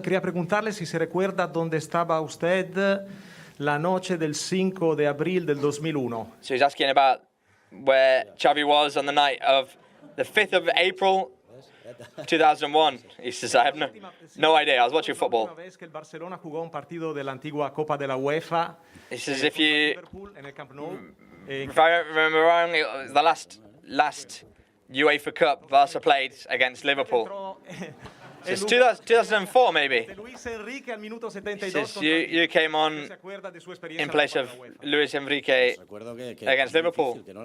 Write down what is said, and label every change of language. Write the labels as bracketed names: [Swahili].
[Spanish] Quería preguntarle si se recuerda dónde estaba usted la noche del 5 de abril del 2001. [English] So he's asking about where Xavi was on the night of the 5th of April 2001. He says, I have no idea. I was watching football. [Spanish] Una vez que el Barcelona jugó un partido de la antigua Copa de la UEFA. [English] He says, if I don't remember wrong, it was the last UEFA Cup Barca played against Liverpool. It's 2004 maybe. Says you came on in place of Luis Enrique against Liverpool.